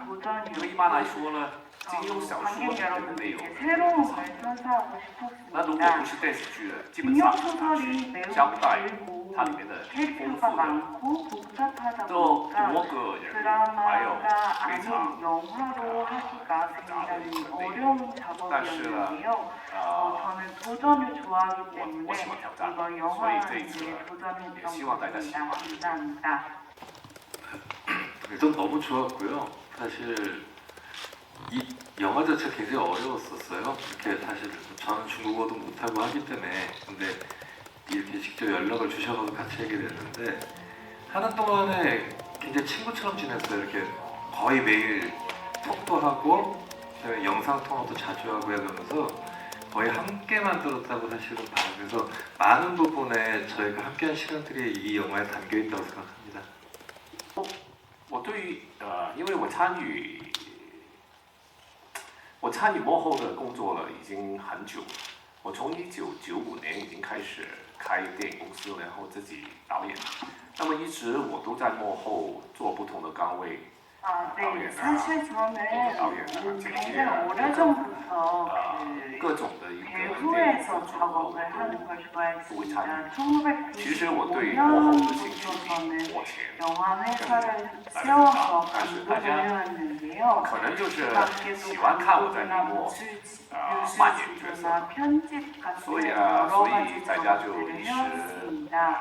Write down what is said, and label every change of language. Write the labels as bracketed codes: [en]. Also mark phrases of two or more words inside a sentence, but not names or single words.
[zh] 因为一般来说呢，金庸小说里面的内容那如果不是电视剧的，基本上它是交代它里面的丰富的多个人物，还有非常复杂的一个内容。但是呢，我喜欢挑战，所以这一次也希望大家喜欢。 [ko] 일단 너무 좋았고요. 사실 이 영화 자체가 굉장히 어려웠었어요. 이렇게 사실 저는 중국어도 못하고 하기 때문에 근데 이렇게 직접 연락을 주셔서 같이 하게 됐는데 하는 동안에 굉장히 친구처럼 지냈어요. 이렇게 거의 매일 톡도 하고 그다음에 영상 통화도 자주 하고 해가면서 거의 함께 만들었다고 사실은 봐요. 그래서 많은 부분에 저희가 함께한 시간들이 이 영화에 담겨 있다고 생각합니다. [zh] 我对于因为我参与幕后的工作了已经很久了。我从1995年已经开始开电影公司，然后自己导演。那么一直我都在幕后做不同的岗位，导演 [ko] 사실 저는 굉장히 오래전부터 [zh] 各种的一个 [ko] 배후에서 작업을 하는 걸 좋아했습니다. 1995년부터 영화 회사를 세워서 감독을 해왔는데요. 그 밖에도 뮤직비디오나 편집 같은 여러 가지 작업들을 해왔습니다.